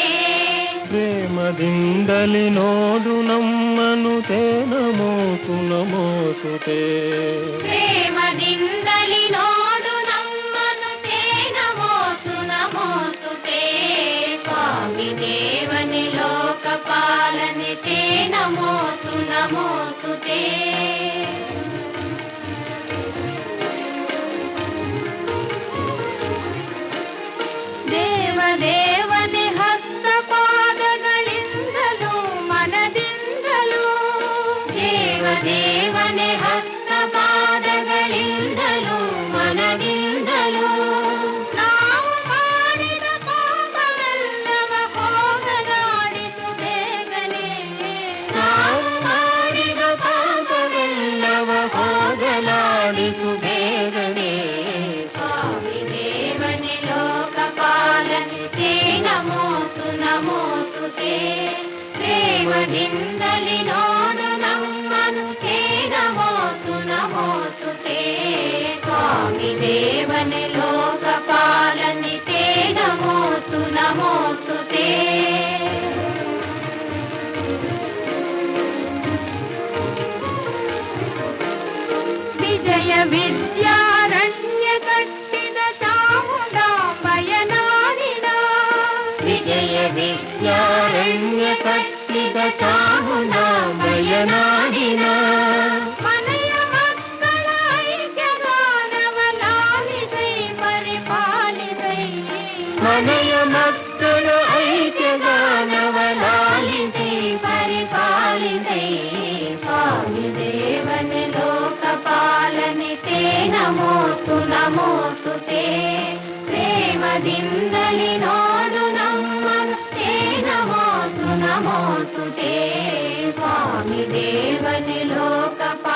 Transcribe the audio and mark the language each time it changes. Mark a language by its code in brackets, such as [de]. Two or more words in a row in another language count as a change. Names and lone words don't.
[kn] प्रेमದಿಂದಲಿ ನೋಡು ನಮ್ಮನು [sa] ते नमोऽस्तु नमोऽस्तु ते। [kn] प्रेमದಿಂದಲಿ ನೋಡು ನಮ್ಮನು [sa] ते नमोऽस्तु नमोऽस्तु ते। [kn] ಸ್ವಾಮಿ ದೇವನಿ ಲೋಕಪಾಲನೆ [sa] ते नमोऽस्तु नमोऽस्तु ते। [kn] ದೇವದೇವನೆ ಹಸ್ತಪಾದಗಳಿಂದಲೂ ಮನದಿಂದಲೂ, ದೇವದೇವನೆ ಹಸ್ತಪಾದಗಳಿಂದಲೂ ಮನದಿಂದಲೂ, ನಾವು ಮಾಡಿದ ಪಾಪವೆಲ್ಲವ ಹೋಗಲಾಡಿಸು ಬೇಗನೆ, ನಾವು ಮಾಡಿದ ಪಾಪವೆಲ್ಲವ ಹೋಗಲಾಡಿಸು ಬೇಗನೆ। ಸ್ವಾಮಿ ದೇವನೆ ಲೋಕಪಾಲನೆ [sa] ते नमोऽस्तु नमोऽस्तु ते। [kn] प्रेमದಿಂದಲಿ ನೋಡು ನಮ್ಮನು [sa] ते नमोऽस्तु नमोऽस्तु ते। [kn] ಸ್ವಾಮಿ ದೇವನೆ ಲೋಕಪಾಲನೆ [sa] ते नमोऽस्तु नमोऽस्तु ते। [kn] विजय विद्यारण्य कಟ್ಟಿದ ಚಾಮುಂಡಾಂಬೆಯ ನಾಡಿನ, ವಿಜಯ ವಿದ್ಯಾರಣ್ಯ ಕಟ್ಟಿದ ಚಾಮುಂಡಾಂಬೆಯ ನಾಡಿನ, ಮನೆಯ ಮಕ್ಕಳ ಐಕ್ಯಗಾನವ ಲಾಲಿಸೈ ಪರಿಪಾಲಿಸೈ, ಮನೆಯ ಮಕ್ಕಳ ಐಕ್ಯಗಾನವ ಲಾಲಿಸೈ ಪರಿಪಾಲಿಸೈ। ಸ್ವಾಮಿ ದೇವನೆ ಲೋಕಪಾಲನೆ [sa] ते नमोऽस्तु नमोऽस्तु ते। [kn] ಪ್ರೇಮದಿಂದಲಿ ನೋಡು ನಮ್ಮನು [sa] ते नमोऽस्तु नमोऽस्तु ते। [kn] ಸ್ವಾಮಿ ದೇವನೆ ಲೋಕ